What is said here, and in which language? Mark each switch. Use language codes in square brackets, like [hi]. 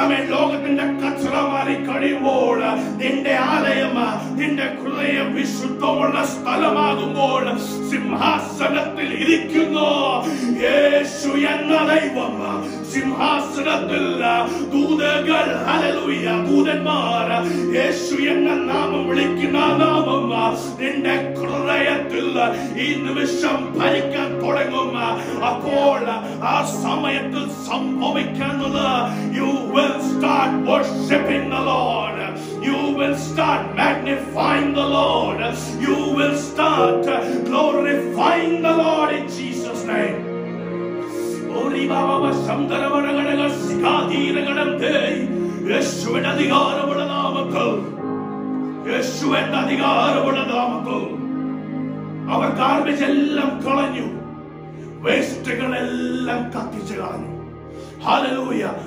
[ml] ലോകത്തിന്റെ കച്ചറ മാറി കഴിയുമ്പോൾ നിന്റെ ആലയം, നിന്റെ ഹൃദയം വിശുദ്ധമുള്ള സ്ഥലമാകുമ്പോൾ സിംഹാസനത്തിൽ ഇരിക്കുന്നു യേശു എന്ന ദൈവം. സിംഹാസനത്തിൽ ദൂതകൾ, ഹല്ലേലൂയ, ദൂതന്മാർ യേശു എന്ന നാമം വിളിക്കുന്ന നാമം നിന്റെ ഹൃദയത്തിൽ ഈ നിമിഷം ഭരിക്കാൻ തുടങ്ങും. അപ്പോൾ ആ സമയത്തിൽ സംഭവിക്കുന്നത്, [en] you will start worshiping the Lord, you will start magnifying the Lord, you will start glorifying the Lord in Jesus name. Ori baba samdaravaragadagal sikadiragadante [ml] യേശുവിന്റെ അധികാരമുള്ള നാമത്തിൽ, യേശുവിന്റെ അധികാരമുള്ള നാമത്തിൽ അവർ ഗാർബേജ് എല്ലാം കളഞ്ഞു, വേസ്റ്റുകളെല്ലാം കത്തിച്ചു കളഞ്ഞു. ഹല്ലേലൂയ.